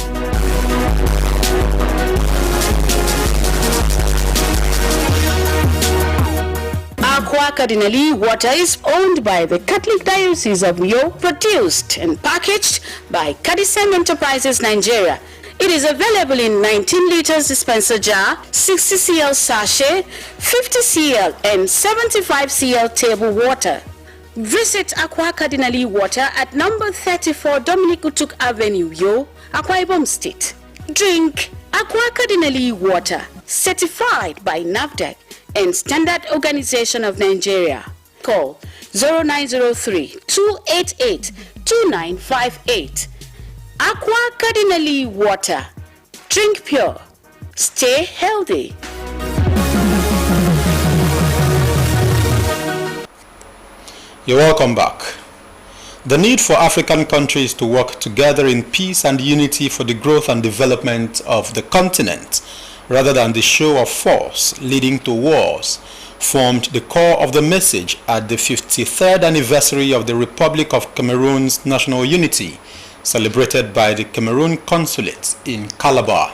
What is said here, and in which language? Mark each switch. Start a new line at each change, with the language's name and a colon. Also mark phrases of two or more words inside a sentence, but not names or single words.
English: Aqua Cardinali Water is owned by the Catholic Diocese of Uyo, produced and packaged by Cadisem Enterprises Nigeria. It is available in 19 liters dispenser jar, 60 cl sachet, 50 cl and 75 cl table water. Visit Aqua Cardinali Water at number 34 Dominic Utuk Avenue, Uyo, Akwa Ibom State. Drink Aqua Cardinali Water, certified by NAFDAC and Standard Organization of Nigeria. Call 0903-288-2958. Aqua Cardinali Water. Drink pure. Stay healthy. You're welcome back. The need for African countries to work together in peace and unity for the growth and development of the continent, rather than the show of force leading to wars, formed the core of the message at the 53rd anniversary of the Republic of Cameroon's national unity, celebrated by the Cameroon Consulate in Calabar.